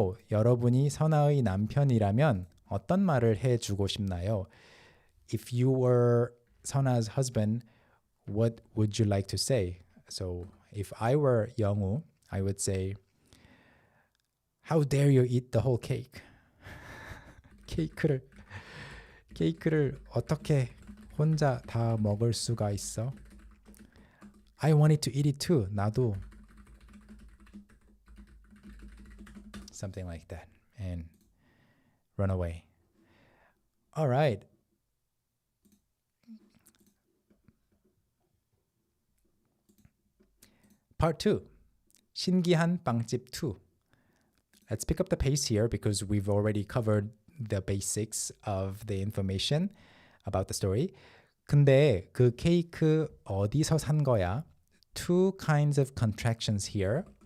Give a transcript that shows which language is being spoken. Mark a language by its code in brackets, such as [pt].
[ko] 여러분이 선아의 남편이라면 어떤 말을 해주고 싶나요? [en] If you were Seon아's husband, what would you like to say? So if I were Youngwoo, I would say, how dare you eat the whole cake? [ko] 케이크를 어떻게 혼자 다 먹을 수가 있어? [en] I wanted to eat it too. [ko] 나도. [en] Something like that. And run away. All right. Part 2. [ko] 신기한 빵집 2. [en] Let's pick up the pace here because we've already covered the basics of the information about the story. [ko] 근데 그 케이크 어디서 산 거야? [en] Two kinds of contractions here.